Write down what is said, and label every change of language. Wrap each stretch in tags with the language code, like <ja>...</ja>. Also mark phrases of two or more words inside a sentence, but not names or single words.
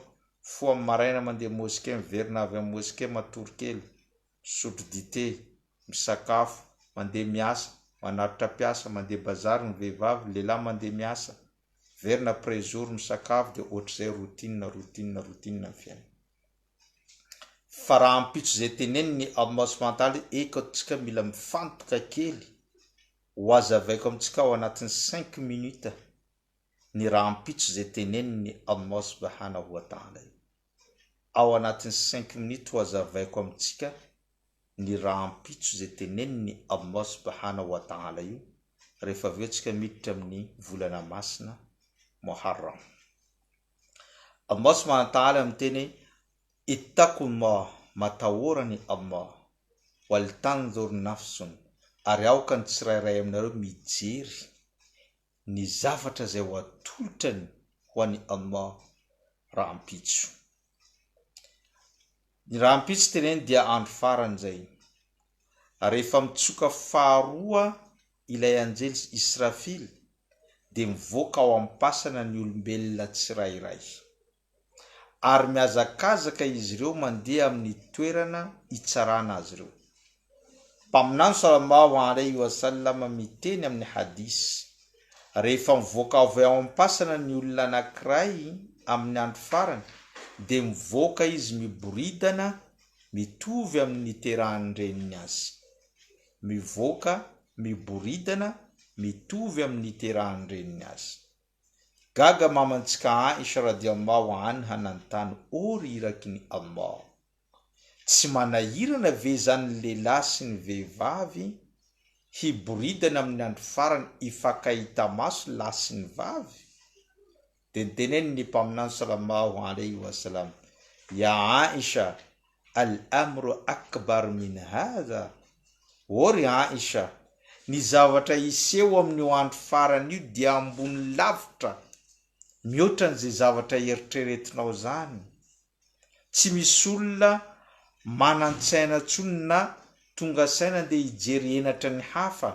<mg>Foa amin'ny maraina mandeha moské, miverina avy amin'ny moské matory kely, misotro dité, misakafo, mandeha miasa, manaritra piasa, mandeha bazary ny vehivavy, lehilahy mandeha miasa, verina</mg> <fr>après jour</fr> <mg>misakafo, dia ohatr'izay routine ny fiainana. Fa raha ampitso izay teneniny Allah</mg> <ar>سبحانه وتعالى,</ar> <mg>eka tsika mila mifantoka kely, ho azavaiko amintsika ao anatin'ny 5 minutes ny raha ampitso izay teneniny Allah</mg> <ar>سبحانه وتعالى.</ar> <mg>Ao anatin'ny 5 minutes ho azavaiko amintsika ny raha ampitso izay teneniny Allah</mg> <ar>سبحانه وتعالى</ar> <mg>io, rehefa avy eo tsika miditra amin'ny volana masina Muharram. Allah</mg> <ar>سبحانه وتعالى</ar> <mg>miteny ittaqullah, matahorany Allah,</mg> <ar>ولتنظر نفس,</ar> <mg>ary aoka ny tsirairay aminareo mijery ny zavatra izay ho atolotrany ho an'ny Allah raha ampitso. Ny raha ampitsy teneny dia andro faran'izay. Rehefa mitsoka faharoa ilay anjely Israfily dia mivoaka ao am-pasana ny olombelona tsirairay. Ary miazakazaka izy ireo mandeha amin'ny toerana hitsarana azy ireo. Mpaminany</mg> <ar>صلى الله عليه وسلم</ar> <mg>miteny amin'ny hadisy, rehefa mivoaka avy ao am-pasana ny olona anankiray amin'ny andro farany dia mivoaka izy miboridana mitovy amin'ny terahany reniny azy. Mivoaka miboridana mitovy amin'ny terahany reniny azy. Gaga mamantsika Aisha</mg> <ar>رضي الله عنها</ar> <mg>nanontany, ory iraky ny Allah, tsy manahirana ve zany lehilahy sy ny vehivavy hiboridana amin'ny andro farany ifakahita maso lahy sy ny vavy? Dia niteneny ny mpaminany</mg> <ar>صلى الله عليه وسلم يا عائشة الأمر أكبر من هذا.</ar> <mg>Ory Aisha, ny zavatra iseho amin'ny andro farany io dia ambony lavitra mihoatra n'izay zavatra eritreretinao zany. Tsy misy olona manan-tsaina tsony na tonga saina dia hijery henatra ny hafa.</mg>